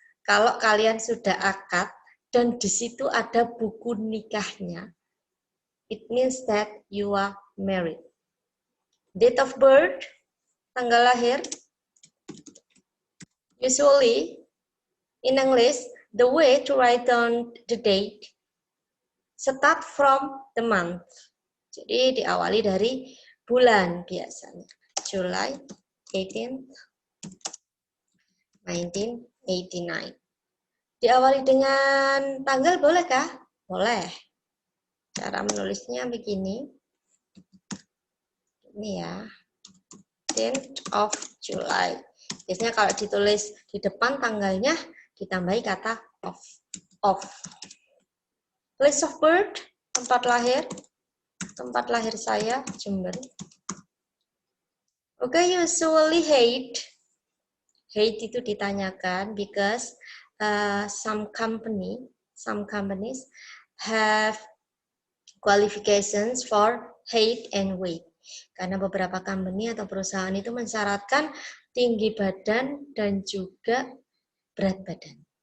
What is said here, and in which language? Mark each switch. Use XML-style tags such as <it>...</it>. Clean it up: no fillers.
<id>kalau kalian sudah akad dan di situ ada buku nikahnya,</id> <en>it means that you are married. Date of birth,</en> <id>tanggal lahir.</id> <en>Usually, in English, the way to write down the date start from the month.</en> <id>Jadi diawali dari bulan biasanya. July 18th, 1989. Diawali dengan tanggal bolehkah? Boleh. Cara menulisnya begini. Ini ya.</id> <en>10th of July.</en> <id>Biasanya kalau ditulis di depan tanggalnya ditambahi kata of.</id> <en>Place of birth,</en> <id>tempat lahir. Tempat lahir saya, Jember.</id> <en>Okay, usually hate. Hate</en> <id>itu ditanyakan</id> <en>because some companies have qualifications for height and weight.</en> <id>Karena beberapa company atau perusahaan itu mensyaratkan tinggi badan dan juga berat badan.</id>